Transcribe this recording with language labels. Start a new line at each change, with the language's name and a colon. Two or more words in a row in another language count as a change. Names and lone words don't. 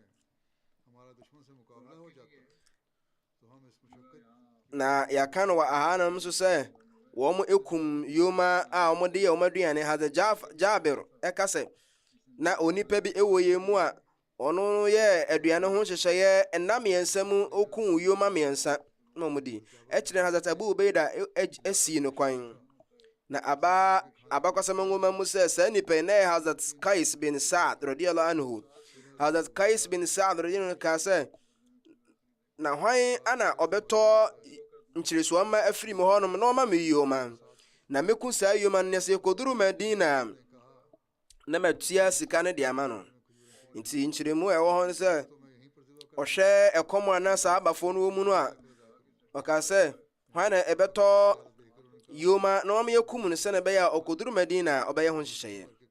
Akan: na yɛaka no wɔ ahanam nso sɛ wɔn ekum yoma a wɔn de yɛ wɔn aduane ha Jabir ɛka sɛ na onipa bi ɛwɔ yɛn mu a ɔno yɛ aduane ho hyehyɛeɛ ɛna mmiɛnsa mu okum yoma mmiɛnsa na wɔn di ɛkyerɛ Hazrat Abu Ubaida asi no kwan na abakɔsɛm nwoma mu sɛ saa nipa yi na yɛ Hazrat Qais bin Sa'd
Arabic: رضي الله عنه.
Akan: Hazrat Qais bin Sa'd
Arabic: رضي الله عنه
Akan: ka sɛ na hwan ana ɔbɛtɔ nkyerɛsoɔ ma afiri mu hɔnom na ɔma me yoma na meku saa yoma no sɛ kɔduru Madina na matua sika no de ama no nti nkyerɛmu ɛwɔ hɔ no sɛ ɔhwɛ ɛkɔm a na saa abafoɔ no wɔ mu no a ɔka sɛ hwan na ɛbɛtɔ yoma na ɔma yɛkum no sɛ na ɛbɛyɛ a ɔkɔduru Madina a ɔbɛyɛ ho nhyehyɛeɛ